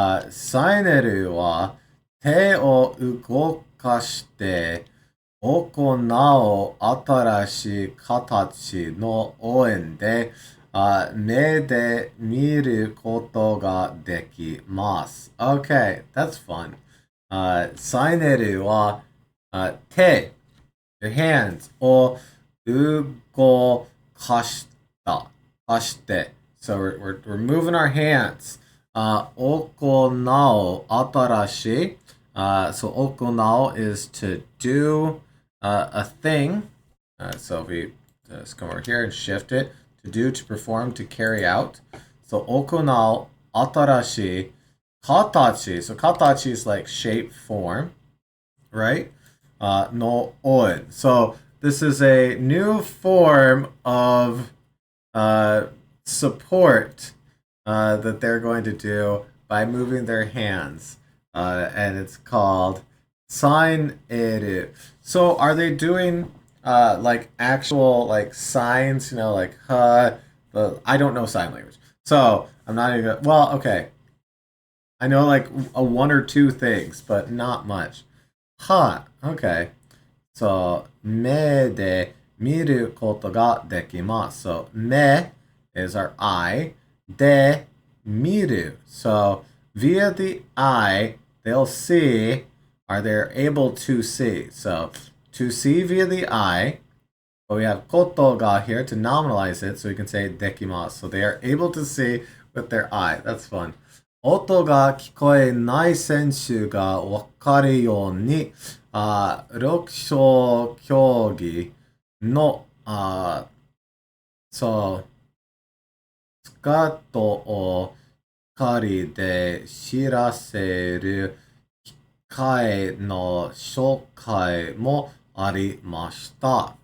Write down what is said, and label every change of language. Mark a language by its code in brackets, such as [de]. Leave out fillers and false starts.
[ja] サイネルは手を動かして行う新しい形の応援で、目で見ることができます。 [en] Okay, that's fun. [ja] サイネルは、手 [en] your hands [ja] を動かした。かして。 [en] So we're moving our hands. [ja] 行う新しい。 [en] So 行う is to do a thing. So if we just come over here and shift it. To do, to perform, to carry out. [ja] So 行う新しい形. [en] So 形 is like shape, form. Right? No on. So this is a new form of support that they're going to do by moving their hands. And it's called sign eru. So are they doing like actual like signs, you know, like but I don't know sign language. So I'm not even gonna, well, okay. I know like a one or two things, but not much. Okay. [ja] So 目で見ることができます。 [en] So 目 is our eye. [ja] で見る. [en] So via the eye, they'll see, or they're able to see. So to see via the eye, but we have ことが here to nominalize it, so we can say できます. So they are able to see with their eye. That's fun. [ja] 音が聞こえない選手が分かるように、6種競技の、そう、スカートを光で知らせる機械の紹介もありました。